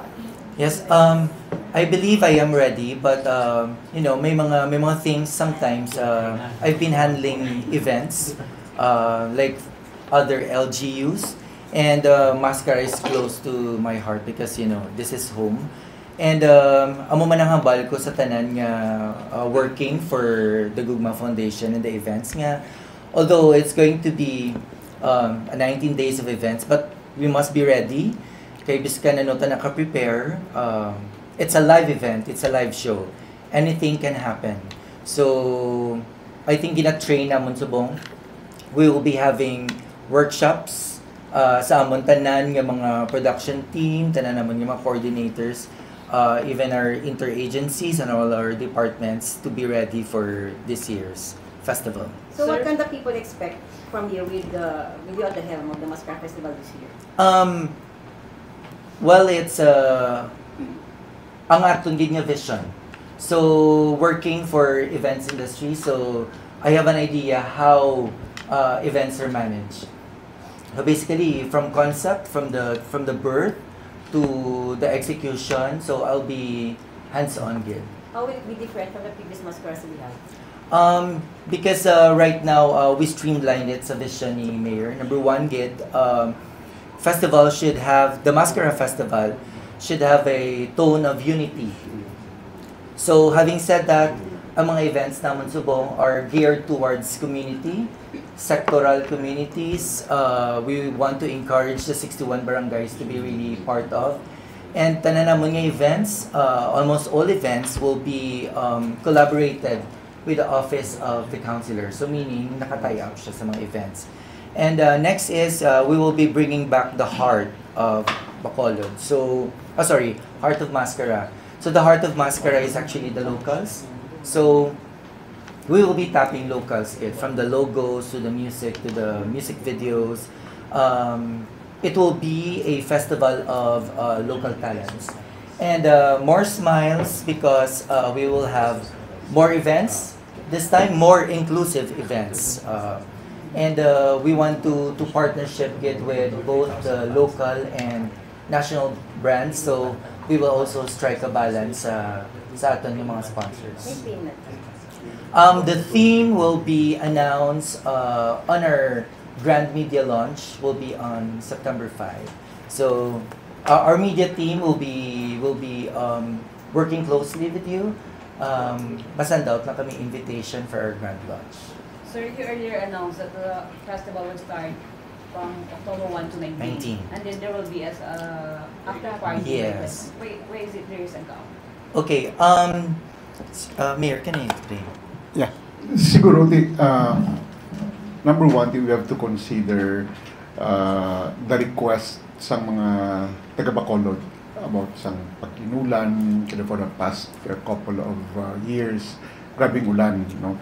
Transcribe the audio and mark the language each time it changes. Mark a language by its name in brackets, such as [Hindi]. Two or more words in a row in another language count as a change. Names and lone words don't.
[English] Yes, I believe I am ready, but you know, [Hiligaynon] may mga [English] things sometimes. I've been handling events like other LGUs, and Mascara is close to my heart because, you know, this is home. [Hiligaynon] And amo man ang hambal ko sa tanan nga [English] working for the Gugma Foundation and the events [Hiligaynon] nga. [English] Although it's going to be 19 days of events, but we must be ready. [Hiligaynon] Kaya biskan na nota naka-prepare. [English] It's a live event, it's a live show. Anything can happen. So, I think [Hiligaynon] gina-train namon subong. [English] We will be having workshops [Hiligaynon] sa amon tanan nga mga [English] production team, [Hiligaynon] tanan namon nga mga [English] coordinators, even our interagencies and all our departments to be ready for this year's festival. So what can the people expect from you with you at the helm of the Mascara Festival this year? Well, it's [Hiligaynon] ang atong gid nga vision. [English] So working for events industry, so I have an idea how events are managed. So basically, from concept, from the birth to the execution. So I'll be [Hiligaynon] hands-on gid. [English] How will it be different from the previous mascaras we have? Because right now we streamlined it sa vision ni Mayor. Number one, gid festival should have, the Mascara Festival should have a tone of unity. So having said that, [Hiligaynon] ang mga events naman subong [English] are geared towards community, sectoral communities. We want to encourage the 61 barangays to be really part of. And [Hiligaynon] tanan namon nga [English] events, almost all events will be collaborated with the Office of the Councilor. So meaning, [Hiligaynon] nakatie up siya sa mga events. [English] And next is, we will be bringing back the heart of Bacolod. So, heart of Mascara. So the heart of Mascara is actually the locals. So, we will be tapping locals, from the logos to the music to the music videos. It will be a festival of local talents. And more smiles because we will have more events. This time, more inclusive events. And we want to partnership with both the local and national brands. So we will also strike a balance [Hiligaynon] sa aton yung mga [English] sponsors. The theme will be announced on our grand media launch. Will be on September 5. So our media team will be working closely with you. [Hiligaynon] masend out na kami invitation for our grand launch. [English] Sir, you earlier announced that the festival will start from October 1 to 19. 19. And then there will be as after party. Yes. Where is it there is account? Okay, Mayor, can I explain? Yeah. Siguro, number one, we have to consider the request sa mga taga-Bacolod about [Hiligaynon] sang pag-inulan [English] for the past couple of years, [Hiligaynon] grabing ulan, no?